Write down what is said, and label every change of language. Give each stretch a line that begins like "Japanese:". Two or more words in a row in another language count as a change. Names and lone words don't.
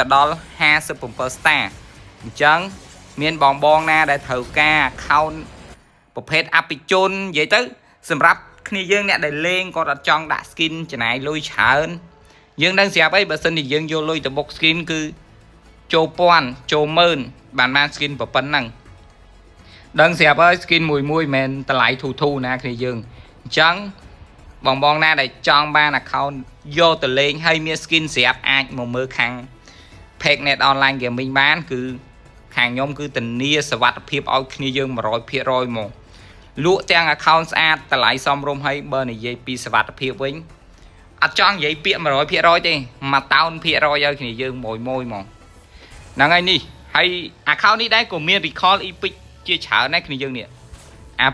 Khmer: ដល់57 star អញ្ចឹងមានបងណាដែលត្រូវការ account ប្រភេទអភិជននិយាយទៅសម្រាប់គ្នាយើងអ្នកដែលលេងគាត់អត់ចង់ដាក់ skin ចំណាយលុយច្រើនយើងដឹងស្រាប់អីបើសិនជាយើងយកលុយទៅបុក skin គឺចូលពាន់ចូលម៉ឺនបាន skin ប៉ុណ្ណឹងដឹងស្រាប់ហើយ skin មួយមិនមែនតម្លៃធូរណា គ្នាយើងអញ្ចឹងបងណាដែលចង់បាន account យកទៅលេងហើយមាន skin ស្រាប់អាចមកមើលខាង page net online gaming បានគឺខាងខ្ញុំគឺធានាសុវត្ថិភាពឲ្យគ្នាយើង 100% មកលក់ទាំង account ស្អាតតម្លៃសមរម្យ ហើយបើនិយាយពីសុវត្ថិភាពវិញអត់ចង់និយាយពាក្យ 100% ទេ1,000% ឲ្យគ្នាយើងមួយហ្មងហ្នឹងហើយនេះហើយ account នេះដែរក៏មាន
English: recall epic
Khmer: ជាច្រើនដែរគ្នាយើងនេះអា